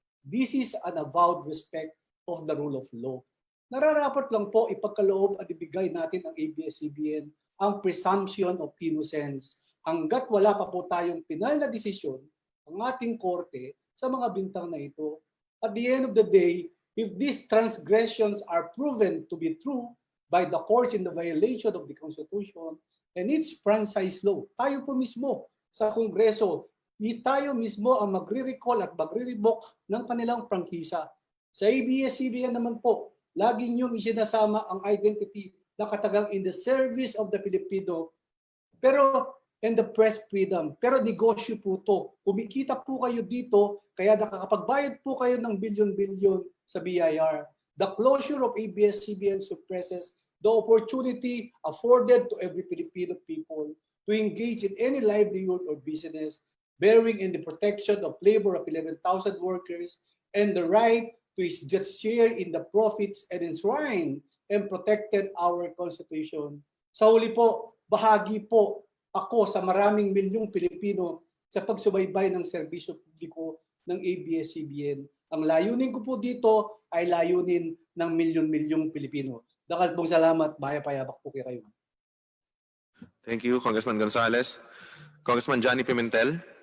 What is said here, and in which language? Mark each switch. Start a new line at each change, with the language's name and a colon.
English: This is an avowed respect of the rule of law.
Filipino: Nararapat lang po ipagkaloob at ibigay natin ang ABS-CBN ang presumption of innocence hanggat wala pa po tayong pinal na desisyon ang ating korte sa mga bintang na ito.
English: At the end of the day, if these transgressions are proven to be true by the courts in the violation of the Constitution and its franchise law,
Filipino: tayo po mismo sa Kongreso, tayo mismo ang magre-recall at magre-revoke ng kanilang prangkisa. Sa ABS-CBN naman po, lagi niyong isinasama ang identity na katagang
English: in the service of the Filipino.
Filipino: Pero and the press freedom. Pero negosyo po to. Kumikita po kayo dito, kaya nakakapagbayad po kayo ng bilyon-bilyon sa BIR.
English: The closure of ABS-CBN suppresses the opportunity afforded to every Filipino people to engage in any livelihood or business bearing in the protection of labor of 11,000 workers and the right to its just share in the profits and enshrine and protected our Constitution.
Filipino: Sa huli po, bahagi po ako sa maraming milyong Pilipino sa pagsubaybay ng serbisyo publiko ng ABS-CBN. Ang layunin ko po dito ay layunin ng milyon-milyong Pilipino.
Pampanga: Dakal pong salamat, payabak po kayo.
English: Thank you, Congressman Gonzales. Congressman Johnny Pimentel.